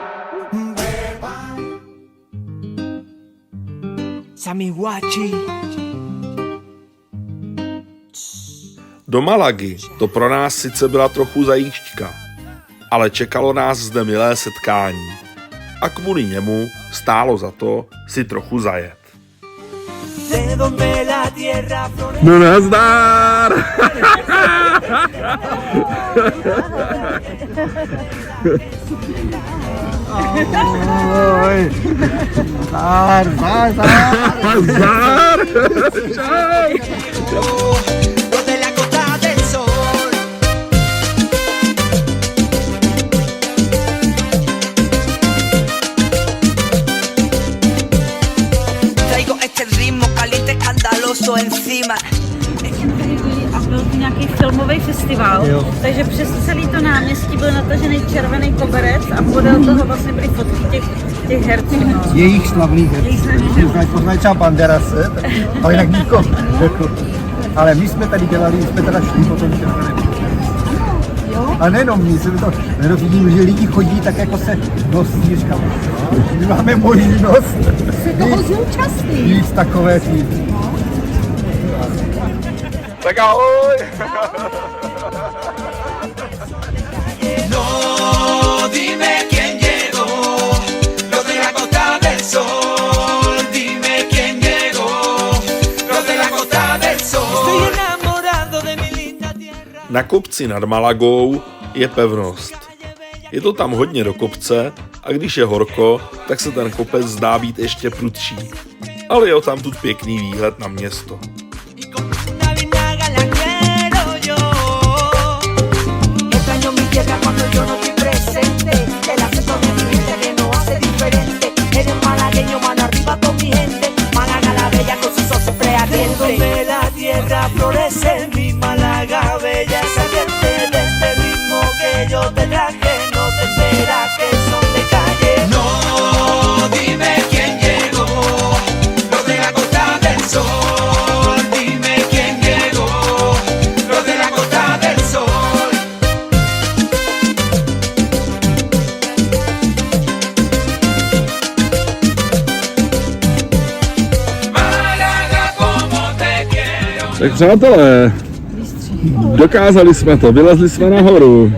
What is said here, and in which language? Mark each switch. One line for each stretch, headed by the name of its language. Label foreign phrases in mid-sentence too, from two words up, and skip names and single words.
Czech: Sami Guachi. Do Malagy to pro nás sice byla trochu zajížďka, ale čekalo nás zde milé setkání a kvůli němu stálo za to si trochu zajet.
Spanish: De donde la tierra tierra florece.
Czech: No nazdar! Nazdar! Čau!
Spanish: Los de la Costa del Sol. Traigo este ritmo caliente, escandaloso encima.
Czech: A byl to nějaký filmový festival, takže přes celý to náměstí byl natažený červený koberec a podél toho vlastně byly fotky těch herců. No. Jejich slavných herců. Poznají třeba Banderase, ale jinak nikoho. Ale my jsme tady dělali, my jsme teda šli po tom červeném. A nejenom my, jsme to vidím, že lidi chodí tak jako se nosí, říkám, my máme možnost víc takové ty. Tak ahoj!
Spanish: No, dime quién llegó, los de la Costa del Sol. Dime quién llegó, los de la Costa del Sol. Estoy enamorado de mi linda tierra.
Czech: Na kopci nad Malagou je pevnost. Je to tam hodně do kopce a když je horko, tak se ten kopec zdá být ještě prudší. Ale je tam tu pěkný výhled na město.
Spanish: Cuando yo no estoy presente, el acento de mi gente que no hace diferente. Eres malagueño, mano arriba con mi gente. Málaga la bella con sus ojos preardientes. Donde la tierra florece, mi Málaga bella se ardiente. De este ritmo que yo te traje, no te esperas que son de calle. No, dime quién llegó, los de la Costa del Sol. Dime quién llegó, los de la Costa del Sol.
Czech: Tak přátelé, dokázali jsme to, vylezli jsme nahoru.